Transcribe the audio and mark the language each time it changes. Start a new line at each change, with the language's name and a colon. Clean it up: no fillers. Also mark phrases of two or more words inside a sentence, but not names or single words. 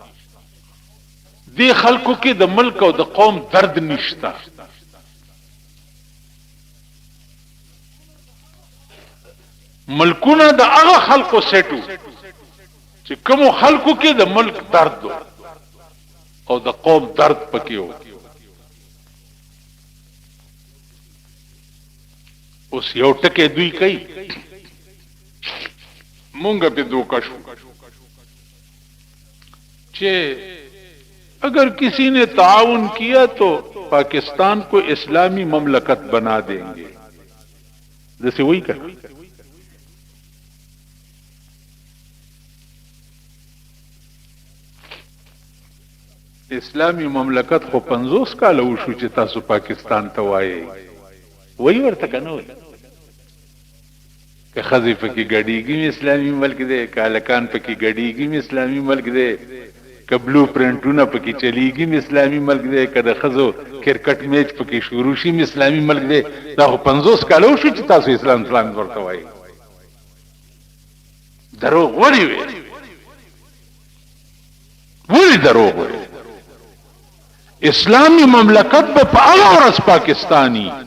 Pashto: دی خلکو کې د ملک او د قوم درد نشته ملکونه د هغه خلکو سیټو چې کوم خلکو کې د ملک درد او د قوم درد پکې و اوس یو ټکي دوی کوي مونږ په دوکا شو چې
Urdu: اگر کسی نے تعاون کیا تو پاکستان کو اسلامی مملکت بنا دیں گے جیسے وہی کہا
Pashto: اسلامی مملکت خو 50 کال وشو چې تاسو پاکستان ته وایي وہی ورته کنه وای که خزی پکې ګډیږي اسلامي ملک دی کالکان پکې ګډیږي اسلامي ملک دی که بلو پرنټونه پکې چلیږي اسلامي ملک دی که د خزو کرکټ میچ پکې شروع شي اسلامي ملک دی دا خو 50 کال وشو چې تاسو اسلام ورته وایي دروغ وړي وی دروغ وړي اسلامی مملکت په هغه ورځ پاکستانی